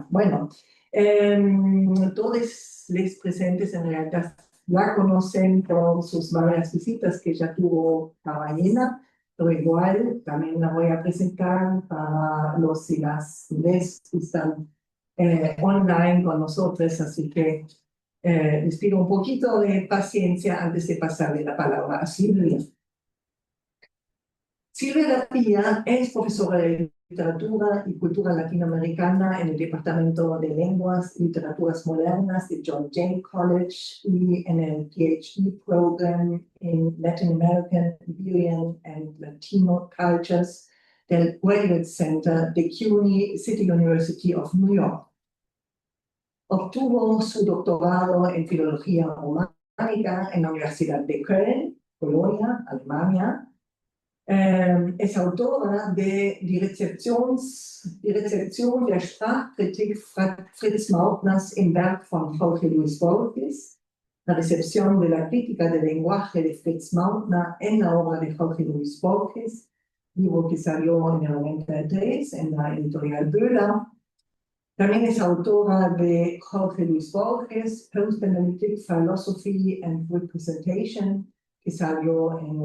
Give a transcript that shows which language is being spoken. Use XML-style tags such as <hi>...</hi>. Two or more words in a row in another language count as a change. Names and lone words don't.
<es>Bueno, todos los presentes en realidad la conocen por sus varias visitas que ya tuvo a Jena, pero igual también la voy a presentar para los y las que están online con nosotros, así que les pido un poquito de paciencia antes de pasarle la palabra a Silvia. Silvia Lapilla es profesora de literatura y cultura latinoamericana en el Departamento de Lenguas y Literaturas Modernas de John Jay College y en el PhD Program in Latin American, Iberian and Latino Cultures del Graduate Center de CUNY City University of New York. Obtuvo su doctorado en Filología Románica en la Universidad de Köln, Colonia, Alemania. Es autora de Die Rezeption der Sprachkritik Fritz Mautners im Werk von Jorge Luis Borges, la recepción de la crítica del lenguaje de Fritz Mautner en la obra de Jorge Luis Borges, libro que salió en el 93 en la editorial Böhler. También es autora de Jorge Luis Borges, Post-Analytic Philosophy and Representation, que salió en</es>